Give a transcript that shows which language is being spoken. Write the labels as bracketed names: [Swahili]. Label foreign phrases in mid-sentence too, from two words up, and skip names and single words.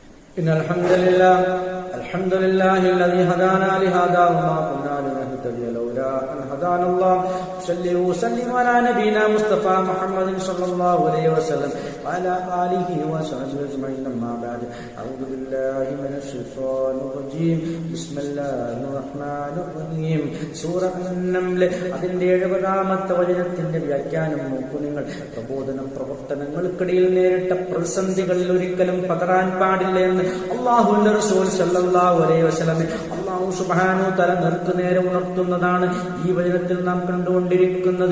[Arabic] إن الحمد لله الذي هدانا لهذا وما كنا لنهتدي لولا أن هدانا الله صلى وسلم على نبينا مصطفى محمد صلى الله عليه وسلم وعلى آله وصحبه أجمعين. أما بعد أعوذ بالله من الشيطان الرجيم بسم الله الرحمن الرحيم. [Malayalam] സൂറ അൻ-നംൽ അതിന്റെ 70-ാമത്തെ വചനത്തിന്റെ വ്യാഖ്യാനം നോക്കൂ നിങ്ങൾ. പ്രബോധന പ്രവർത്തനങ്ങൾക്കിടയിൽ നേരിട്ട പ്രതിസന്ധികളിൽ ഒരിക്കലും പതറാൻ പാടില്ല എന്ന് അല്ലാഹുവിന്റെ റസൂൽ [Arabic] صلى الله عليه وسلم الله سبحانه وتعالى [Malayalam] നേരെ ഉണർത്തുന്നതാണ് ഈ വചനത്തിൽ നാം കണ്ടുകൊണ്ടിരിക്കുന്നത്.